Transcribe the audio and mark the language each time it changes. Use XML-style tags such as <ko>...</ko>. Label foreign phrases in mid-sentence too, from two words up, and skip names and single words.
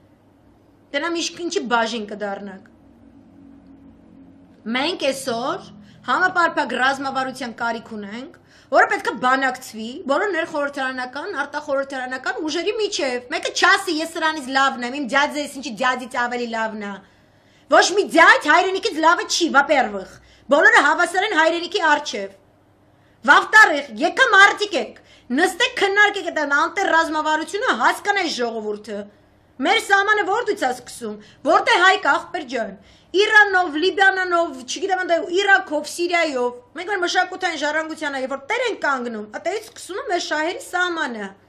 <hy>տենամ ինչի բաժին կդառնաք։ Մենք այսօր համապարփակ ռազմավարության կարիք ունենք, որը պետք է բանակցվի, բոլոր ներխորհրդարանական, արտախորհրդարանական ուժերի միջև։ Մեկը չասի, ես սրանից լավն եմ, իմ դյադը ես ինչի դյադից ավելի լավն է։ Ոչ մի դյադ հայրենիքից լավը չի,</hy> <ru>во-первых։</ru> <hy>Բոլորը հավասար են հայրենիքի առջև։</hy> <ru>Во-вторых,</ru> <hy>եկա մարդիկ եք, նստեք քննարկեք այդ անտերռազմավարությունը, հասկանայի ժողովուրդը։ Մեր սահմանը որտից է սկսում, որտե հայ ախպեր ջան։ Իրանով, Լիբանանով, չգիտեմ ընդ Իրաքով, Սիրիայով, մենք մեր մշակութային ժառանգությանը, երբ որ տեր են կանգնում, այդտեղից սկսում է մեր շահերի սահմանը։</hy>